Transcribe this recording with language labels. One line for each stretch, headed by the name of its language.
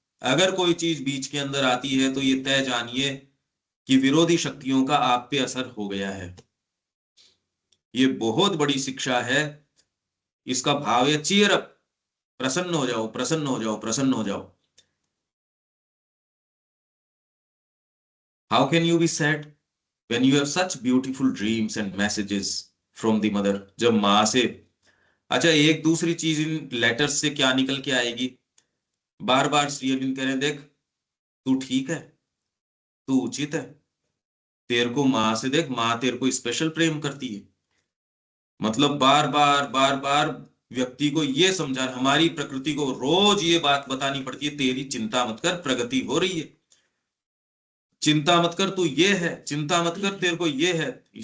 Hindi: अगर कोई चीज बीच के अंदर आती है तो ये तय जानिए कि विरोधी शक्तियों का आप पे असर हो गया है। ये बहुत बड़ी शिक्षा है। इसका भाव है चीयर अप, प्रसन्न हो जाओ प्रसन्न हो जाओ प्रसन्न हो जाओ।
English: How can you be sad when you have such beautiful dreams and messages from the mother।
Hindi: जब माँ से अच्छा, एक दूसरी चीज इन लेटर्स से क्या निकल के आएगी, बार बार श्री अरविंद कह रहे हैं, देख तू ठीक है, तू उचित है, तेरे को माँ से देख, माँ तेरे को स्पेशल प्रेम करती है। मतलब बार बार बार बार व्यक्ति को ये समझा, हमारी प्रकृति को रोज ये बात बतानी पड़ती है, तेरी चिंता मत कर, प्रगति हो रही है, चिंता मत कर, तू ये है, चिंता मत कर, तेरे को ये है।